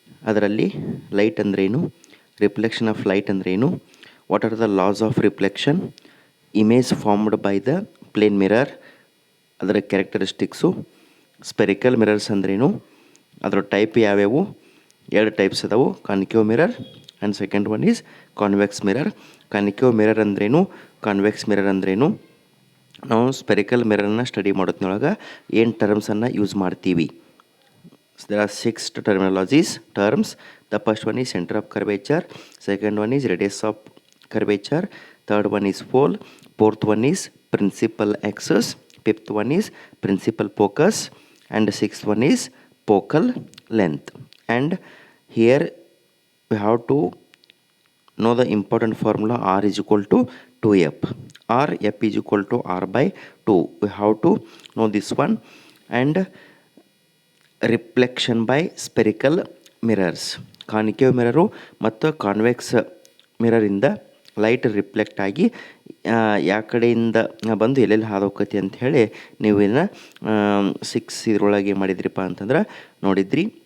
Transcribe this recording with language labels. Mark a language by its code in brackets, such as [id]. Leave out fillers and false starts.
[kn] ಅದರಲ್ಲಿ ಲೈಟ್ ಅಂದ್ರೇನು, reflection of light ಅಂದ್ರೇನು, [en] what are the laws of reflection, image formed by the plane mirror, [kn] ಅದರ characteristics, spherical mirrors ಅಂದ್ರೇನು, ಅದರ type ಯಾವ್ಯಾವು, 2 ಟೈಪ್ಸ್ ಅದಾವು, [en] Concave mirror and second one is convex mirror. [kn] Concave mirror ಅಂದ್ರೇನು, convex mirror ಅಂದ್ರೇನು, ನಾವು spherical ಮಿರರ್ನ study ಮಾಡೋದ್ನೊಳಗೆ ಏನು ಟರ್ಮ್ಸನ್ನು use ಮಾಡ್ತೀವಿ. [en] There are 6 terms. The first one is center of curvature, second one is radius of curvature, third one is pole, fourth one is principal axis, fifth one is principal focus, and the sixth one is focal length. And here we have to know the important formula R is equal to 2F, or F is equal to R by 2. We have to know this one. And reflection by spherical mirrors, [kn] concave mirror ಮತ್ತು convex ಮಿರರಿಂದ light reflect ಆಗಿ ಯಾವ ಕಡೆಯಿಂದ ಬಂದು ಎಲ್ಲೆಲ್ಲಿ ಹಾದೋಕತಿ ಅಂಥೇಳಿ ನೀವು ಇದನ್ನು 6 ಇದರೊಳಗೆ ಮಾಡಿದ್ರಿಪ್ಪ ಅಂತಂದ್ರೆ ನೋಡಿದ್ರಿ.